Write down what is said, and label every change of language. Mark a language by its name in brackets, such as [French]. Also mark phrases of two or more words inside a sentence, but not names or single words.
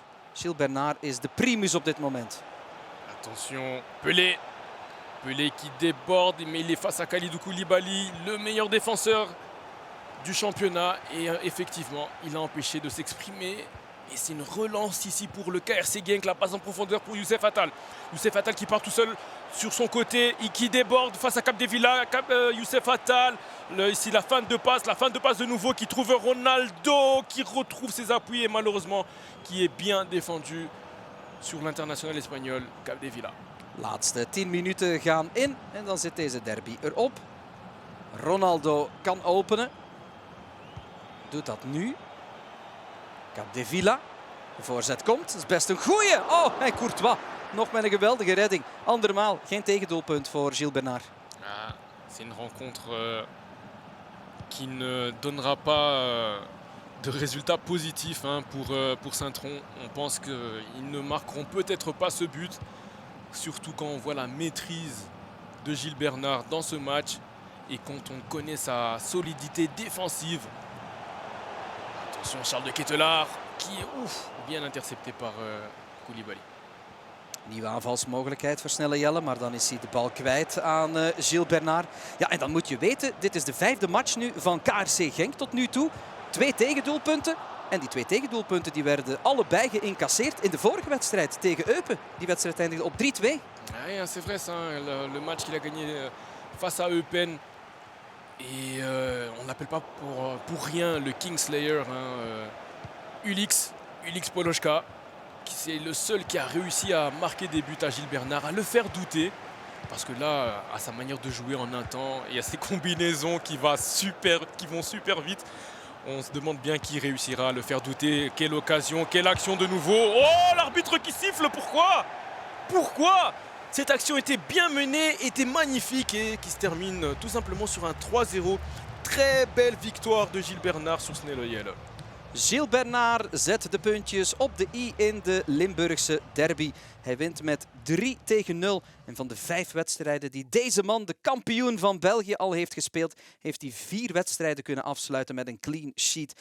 [Dutch] Gilles Bernard is de primus op dit moment. [French] Attention, Pelé. Pelé qui déborde, mais il est face à Kalidou Koulibaly, le meilleur défenseur du championnat. Et effectivement, il a empêché de s'exprimer. Et c'est une relance ici pour le KRC Genk, la passe en profondeur pour Youssef Attal. Youssef Attal qui part tout seul sur son côté et qui déborde face à Capdevila. Youssef Attal, ici la fin de passe de nouveau qui trouve Ronaldo, qui retrouve ses appuis et malheureusement qui est bien défendu sur l'international espagnol Capdevila. [Dutch] Laatste 10 minuten gaan in en dan zit deze derby erop. Ronaldo kan openen. Doet dat nu. Capdevila. De voorzet komt. Dat is best een goeie. Oh, en Courtois. Nog met een geweldige redding. Andermaal geen tegendoelpunt voor Gilles Bernard. [French] Ah, c'est une rencontre qui ne donnera pas de résultats positifs pour Saint-Tron. On pense qu'ils ne marqueront peut-être pas ce but. Surtout quand on voit la maîtrise de Gilles Bernard dans ce match et quand on connaît sa solidité défensive. Attention, Charles de Ketelaar qui est bien intercepté par Koulibaly. [Dutch] Nieuwe aanvalsmogelijkheid voor Snelle Jelle, maar dan is hij de bal kwijt aan Gilles Bernard. Ja, en dan moet je weten, dit is de 5e match nu van KRC Genk tot nu toe. 2 tegendoelpunten. En die 2 tegendoelpunten die werden allebei geïncasseerd in de vorige wedstrijd tegen Eupen. Die wedstrijd eindigde op 3-2. Ja, [French] c'est vrai ça. Le match qu'il a gagné face à Eupen. Et on l'appelle pas pour rien le Kingslayer. Ulix Polochka. C'est le seul qui a réussi à marquer des buts à Gilles Bernard, à le faire douter. Parce que là, à sa manière de jouer en un temps, et à ses combinaisons qui vont super vite, on se demande bien qui réussira à le faire douter. Quelle occasion, quelle action de nouveau. Oh, l'arbitre qui siffle, pourquoi cette action était bien menée, était magnifique et qui se termine tout simplement sur un 3-0. Très belle victoire de Gilles Bernard sur Snelle Jelle. [Dutch] Gilles Bernard zet de puntjes op de i in de Limburgse derby. Hij wint met 3-0. En van de 5 wedstrijden die deze man, de kampioen van België, al heeft gespeeld, heeft hij 4 wedstrijden kunnen afsluiten met een [English] clean sheet.